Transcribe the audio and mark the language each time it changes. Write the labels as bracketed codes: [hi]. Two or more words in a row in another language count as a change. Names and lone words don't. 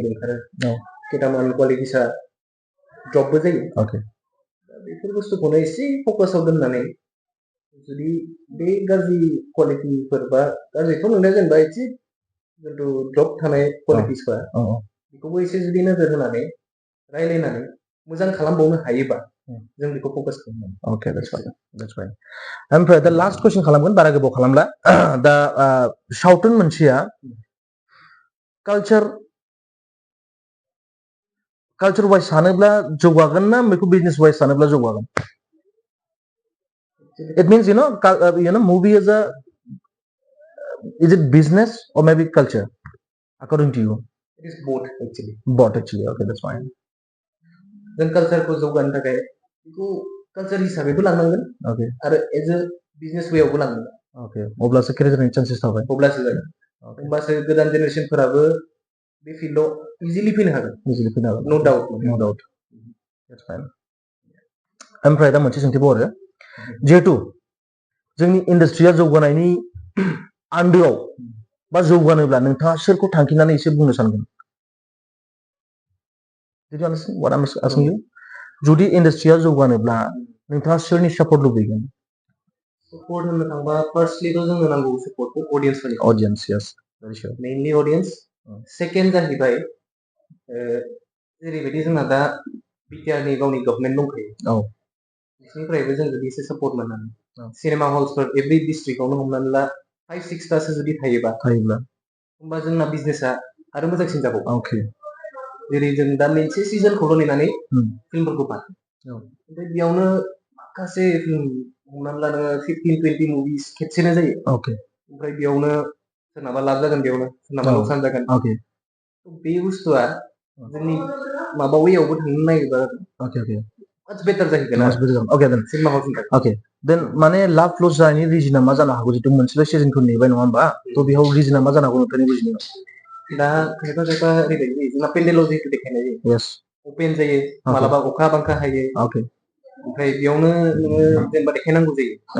[brx] ओंखारो केटामान क्वालिटिसा ड्रपबो जायो बेफोर बुस्थुखौनो एसे फकासाव दोननानै जुदि बे गाज्रि क्वालिटिफोर बा गाज्रिथ' नंनाया जेनेबा एसे जिथु ड्रप थानाय क्वालिटिसफोर बेखौबो एसे जुदि नोजोर होनानै रायलायनानै मोजां खालामबावनो हायोबा जों बेखौ फकास खालामनांगौ [en] okay that's fine [brx] ओमफ्राय दा लास्ट कुइसन खालामगोन बारा गोबाव खालामला दा सावथुन मोनसेया [en] culture wise [brx] सानोब्ला जौगागोन ना बेखौ बिजनेस वाइज सानोब्ला जौगागोन [en] it means you know movie is it business or maybe culture according to you it is both actually okay that's fine [brx] जों कालचारखौ जौगानो थाखाय बेखौ कालचार हिसाबैबो लांनांगोन आरो [en] as a business way [brx] लांनांगोन अब्लासो केरियार जानायनि चान्सेस थाबाय अब्लासो जागोन होमबासो गोदान जेनेरेसनफोराबो बे फिल्डआव इजिलि फैनो हागोन [en] no doubt that's fine [brx] ओमफ्राय दा मोनसे सोंथिबाव आरो जिहेतु जोंनि इन्डास्ट्रिया जौगानायनि आन्दोआव बा जौगानोब्ला नोंथाङा सोरखौ थांखिनानै एसे बुंनो सानगोन [en] Did you understand what I'm asking you? [brx] जुदि इन्डास्ट्रिया जौगानोब्ला नोंथाङा सोरनि सापर्ट लुबैगोन support होननो थांबा firstly थ' जोंनो नांगौ supportखौ audience फोरनि [en] audience yes very sure mainly audience second [brx] जाहैबाय जेरैबायदि जोंना दा BTR नि गावनि गभर्नमेन्ट दंखायो औ बिसोरनिफ्रायबो जों जुदि एसे support मोननानै सिनेमा हल्सफोर [en] every district [brx] आवनो हमनानै ला 5-6 तासो जुदि थायोबा होमबा जोंना बिजनेसा आरो मोजांसिन जाबावो [en] okay [brx] जेरै जों दा मोनसे सिजनखौल' नेनानै फिल्मफोरखौ बानायो ओमफ्राय बेयावनो माखासे फिल्म हमनानै ला नोङो 15-20 मुभिस खेबसेनो जायो [en] okay [brx] ओमफ्राय बेयावनो सोरनाबा लाब जागोन बेयावनो सोरनाबा लकसान जागोन [en] okay [brx] बे बुस्थुआ जोंनि माबा वेयावबो थांनो नागिरबा [en] okay okay much better [brx] जाहैगोन आरो [en] okay then [brx] सिनेमा हलनि थाखाय okay then माने लाभ लस जानायनि रिजना मा जानो हागौ जितु मोनसेल' सिजनखौ नेबाय नङा होमबा थ' बेयाव रिजना मा जानो हागौ नोंथांनि बुजिनायाव दा खायफा खायफा ओरैबायदि जायो जोंना पेन्डेलाव जिहेतु देखायनाय जायो [en] yes [brx] अपेन जायो मालाबा अखा बांखा हायो [en] okay [brx] ओमफ्राय बेयावनो नोङो जेनेबा देखायनांगौ जायो